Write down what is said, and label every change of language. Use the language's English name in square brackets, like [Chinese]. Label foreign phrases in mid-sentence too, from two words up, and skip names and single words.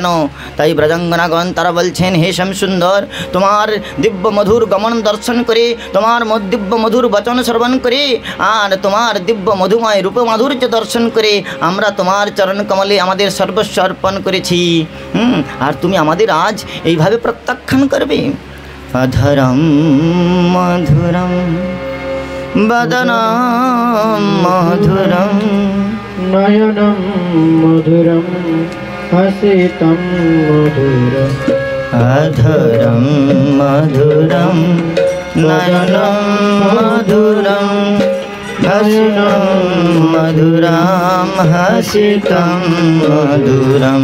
[Bangla] তাই ব্রজাঙ্গনাগণ তারা বলছেন হে শ্যামসুন্দর, তোমার দিব্য মধুর গমন দর্শন করে, তোমার দিব্য মধুর বচন শ্রবণ করে আর তোমার দিব্য মধুময় রূপ মাধুর্য দর্শন করে আমরা তোমার চরণ কমলে আমাদের সর্বস্ব অর্পণ করেছি। আর তুমি আমাদের আজ এইভাবে প্রত্যাখ্যান করবে? [Sanskrit] অধরম মধুরম বদনম মধুরম নয়নম মধুরম হসিতম মধুরম। অধরম মধুরম নয়নম মধুরম হসিতম মধুরম হসিতম মধুরম।